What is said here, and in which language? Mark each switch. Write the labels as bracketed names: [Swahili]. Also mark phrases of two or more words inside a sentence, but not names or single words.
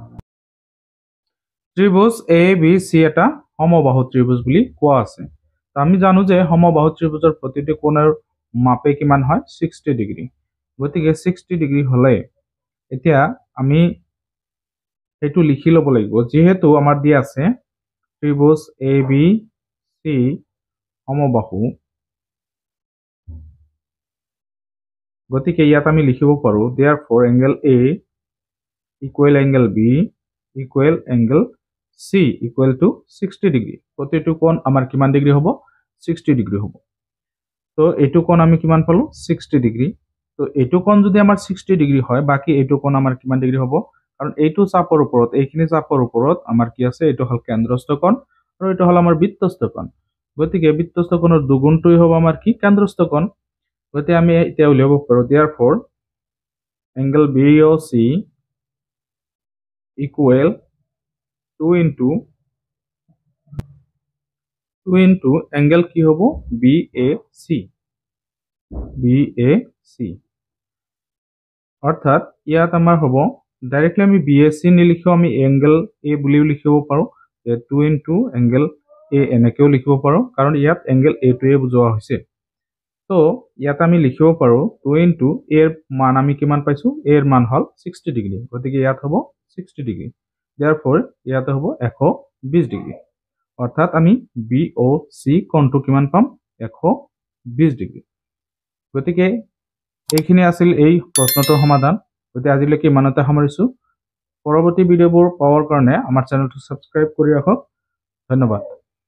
[Assamese] ত্ৰিভুজ ABC এটা সমবাহু ত্ৰিভুজ বুলি কোৱা আছে তো আমি জানো যে সমবাহু ত্ৰিভুজৰ প্ৰতিটো কোণৰ মাপে কিমান হয় 60 ডিগ্ৰী গতিকে 60 ডিগ্ৰী হলে এতিয়া আমি এটো লিখি লব লাগিব যেহেতু আমাৰ দিয়া আছে ত্ৰিভুজ ABC সমবাহু গতিকে ইয়াত আমি লিখিব পাৰো [English] therefore angle A equal angle B equal angle C equal to [Assamese] 60 ডিগ্ৰী প্ৰতিটো কোণ আমাৰ কিমান ডিগ্ৰী হ'ব 60 ডিগ্ৰী হ'ব তো এটো কোণ আমি কিমান পালো 60 ডিগ্ৰী তো এটো কোণ যদি আমাৰ 60 ডিগ্ৰী হয় বাকি এটো কোণ আমাৰ কিমান ডিগ্ৰী হ'ব কাৰণ এইটো চাপৰ ওপৰত এইখিনি চাপৰ ওপৰত আমাৰ কি আছে এটো হল কেন্দ্ৰস্থ কোণ আৰু এটো হল আমাৰ বৃত্তস্থ কোণ গতিকে বৃত্তস্থ কোণৰ দুগুণটোই হ'ব আমাৰ কি কেন্দ্ৰস্থ কোণ গতিকে আমি এতিয়া উলিয়াব পাৰো [English] therefore angle BOC equal 2 into angle [Assamese] কি হ'ব BAC অৰ্থাৎ ইয়াত আমাৰ হ'ব ডাইৰেক্টলি আমি BAC নিলিখিও আমি [English] angle A [Assamese] বুলিও লিখিব পাৰো [English] 2 into angle A [Assamese] এনেকেও লিখিব পাৰো কাৰণ ইয়াত [English] angle A [Assamese] টোৱে বুজোৱা হৈছে তো ইয়াত আমি লিখিব পাৰো [English] 2 into A [Assamese] এৰ মান আমি কিমান পাইছো A এৰ মান হল 60 ডিগ্ৰী গতিকে ইয়াত হ'ব 60 ডিগ্ৰী therefore ইয়াত হ'ব 120 ডিগ্ৰী অৰ্থাৎ আমি BOC কোণটো কিমান পাম 120 ডিগ্ৰী গতিকে এইখিনি আছিল এই প্ৰশ্নটোৰ সমাধান গতিকে আজিলৈকে ইমানতে সামৰিছো পৰৱৰ্তী ভিডিঅ'বোৰ পাবৰ কাৰণে আমাৰ চেনেলটো সাবস্ক্ৰাইব কৰি ৰাখক ধন্যবাদ